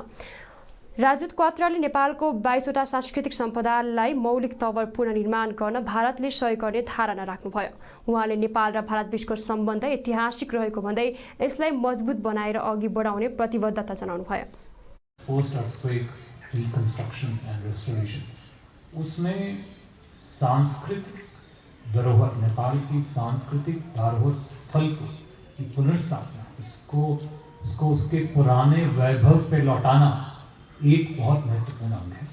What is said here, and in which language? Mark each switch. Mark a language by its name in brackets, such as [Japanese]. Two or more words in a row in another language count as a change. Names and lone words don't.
[Nepali] राजदूत क्वात्राले नेपालको 22वटा सांस्कृतिक सम्पदालाई मौलिक तवर पुनर्निर्माण गर्न भारतले सहयोग गर्ने धारणा राख्नुभयो। उहाँले नेपाल र भारत बीचको सम्बन्ध ऐतिहासिक रहेको भन्दै यसलाई मजबुत बनाएर अघि बढाउने प्रतिबद्धता जनाउनुभयो। [English] post earthquake reconstruction and restoration, [Hindi] उसमें सांस्कृतिक धरोहर, नेपाल की सांस्कृतिक धरोहर स्थल की पुनर्स्थापना, उसको उसके पुराने वैभव पे लौटाना एक बहुत महत्वपूर्ण अंग है।